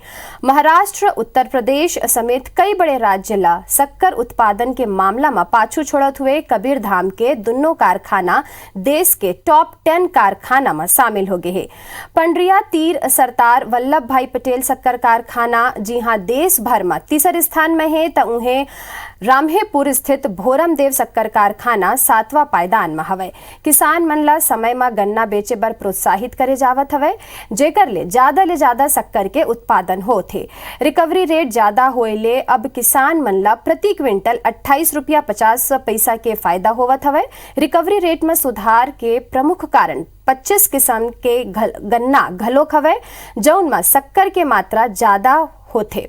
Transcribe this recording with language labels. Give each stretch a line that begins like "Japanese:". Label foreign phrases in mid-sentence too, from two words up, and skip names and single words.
Chhattisgarhi: महाराष्ट्र, उत्तर प्रदेश समेत कई बड़े राज्य ला शक्कर उत्पादन के मामला में पाछू छोड़त हुए कबीरधाम के दुनो कारखाना देश के टॉप 10 कारखाना में शामिल हो गए हैं। पंडरिया तीर सरदार वल्लभ भाई पटेल शक्कर कारखाना जी हाँ देश भर में तीसरे स्थान में है, तो उन्हें रामहेपुर स्थित भोरमदेव शक्कर कारखाना 7वां पायदान में हवे। किसान मन ला समय में गन्ना बेचे बर प्रोत्साहित करे जावत हवे, जेकर ले ज्यादा शक्कर के उत्पादन होथे। रिकवरी रेट ज्यादा होए ले अब किसान मन ला प्रति क्विंटल 28 रुपया 50 पैसा के फायदा होवत हवे। रिकवरी रेट में सुधार के प्रमुख कारण 25 किस्म के गन्ना घलोक हवे, जौन में शक्कर के मात्रा ज्यादा होथे।